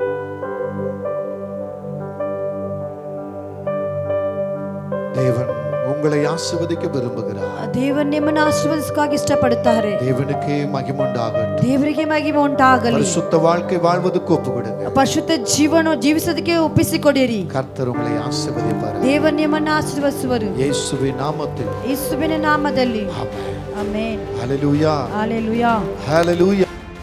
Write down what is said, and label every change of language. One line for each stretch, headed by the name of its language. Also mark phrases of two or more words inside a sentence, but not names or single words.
Tamil: தேவன் உங்களை ஆசீர்வதிக்க விரும்புகிறார்.
Kannada: ದೇವರು ನಿಮ್ಮನ್ನು ಆಶೀರ್ವದಿಸಕ್ಕಾಗಿ ಇಷ್ಟಪಡುತ್ತಾರೆ.
Tamil: தேவனுக்கே மகிமை உண்டாகட்டும்.
Kannada: ದೇವರಿಗೆ ಮಹಿಮೆ ಉಂಟಾಗಲಿ.
Tamil: பரிசுத்த வாழ்க்கை வாழ்வதற்கு ஒப்புக்கொடுங்க.
Kannada: ಪರಿಶುದ್ಧ ಜೀವನ ಜೀವಿಸೋದಕ್ಕೆ ಒಪ್ಪಿಸಿಕೊಡಿರಿ.
Tamil: கர்த்தர் உங்களை ஆசீர்வதிப்பார்.
Kannada: ದೇವರು ನಿಮ್ಮನ್ನು ಆಶೀರ್ವದಿಸುವರು. ಯೇಸುವಿನ ನಾಮத்தில். ಯೇಸುವಿನ ನಾಮದಲ್ಲಿ. ಆಮೆನ್. ಆಮೆನ್.
Tamil: ஹalleluya. ஹalleluya. ஹalleluya.